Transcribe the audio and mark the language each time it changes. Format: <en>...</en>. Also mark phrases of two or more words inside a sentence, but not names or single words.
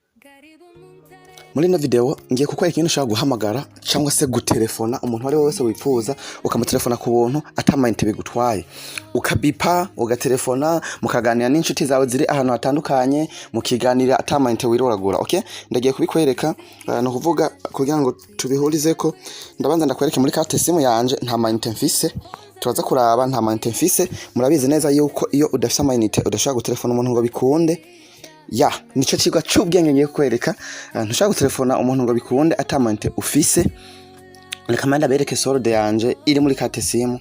<rn>Muri ino video ngiye kukwereka ikintu ushobora guhamagara cyangwa se gutelefona umuntu wari wese wifuza ukamutelefona ku buntu atamayinite bigutwaye, ukabipa ugatelefona mukaganira n'inshuti zawe ziri ahantu hatandukanye mukiganira atamayinite wiroragura. Okay, ndagiye kubikwereka no kuvuga kugira ngo tubihurize ko ndabanza ndakwereke muri carte simu yanje nta mayinite mfise. Turaza kuraba nta mayinite mfise. Murabizi neza yuko iyo udafise amayinite udashobora gutelefona umuntu ngo bikunde. Ya, nico kigwa cy'ubwenge ngiye kwereka. Ntushaka gutelefona umuntu ngo bikunde atamayinite ufise. Reka manda bereke solde yanje iri muri carte simu.</rn>